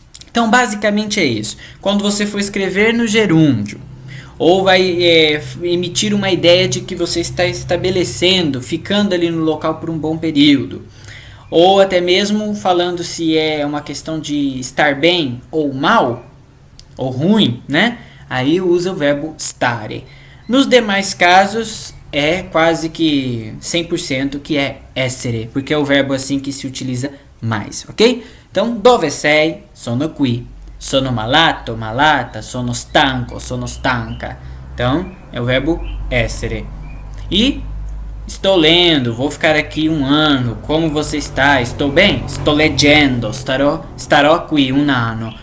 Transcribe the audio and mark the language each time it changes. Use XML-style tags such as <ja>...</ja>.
<pt>Então, basicamente é isso. Quando você for escrever no gerúndio, ou vai emitir uma ideia de que você está estabelecendo, ficando ali no local por um bom período, ou até mesmo falando se é uma questão de estar bem ou mal, ou ruim, né? Aí usa o verbo stare. Nos demais casos, é quase que 100% que é essere, porque é o verbo assim que se utiliza mais, ok?</pt> <it>Então, dove sei? Sono qui. Sono malato, malata, sono stanco, sono stanca.</it> <pt>Então, é o verbo essere. E estou lendo, vou ficar aqui 1 ano. Como você está? Estou bem?</pt> <it>Sto leggendo, starò qui 1 anno.</it>